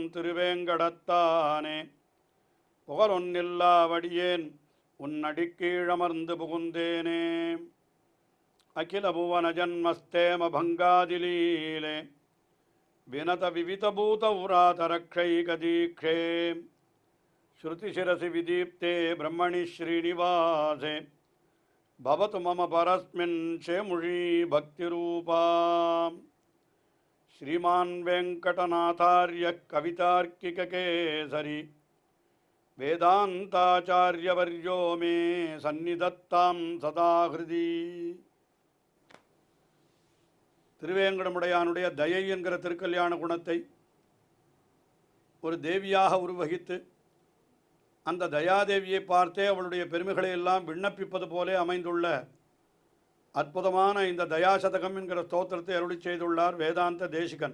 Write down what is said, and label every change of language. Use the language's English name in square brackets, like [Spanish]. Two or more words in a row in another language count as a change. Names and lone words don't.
[Tamil] திருவேங்கடத்தானே புகழொன்னில்லா வடியேன் உன்னடிக்கீழமர்ந்து புகுந்தேனே [Sanskrit] अखिल भुवन जन्मस्थेम भङ्गादिलीले विनत विविधभूत व्रातरक्षैकदीक्षे श्रुतिशिरसि विदीप्ते ब्रह्मणि श्रीनिवासे भवतु मम परस्मिन् शेमुषी भक्तिरूपा श्रीमान वेंकटनाथार्य कवितार्किककेसरी वेदांताचार्यवर्यो मे सन्निधत्तां सदा हृदि [Tamil] திருவேங்கடமுடையானுடைய தயை என்கிற திருக்கல்யாண குணத்தை ஒரு தேவியாக உருவகித்து அந்த தயாதேவியை பார்த்தே அவளுடைய பெருமைகளை எல்லாம் விண்ணப்பிப்பது போலே அமைந்துள்ள அற்புதமான இந்த தயாசதகம் என்கிற ஸ்தோத்திரத்தை அருளி செய்துள்ளார் வேதாந்த தேசிகன்.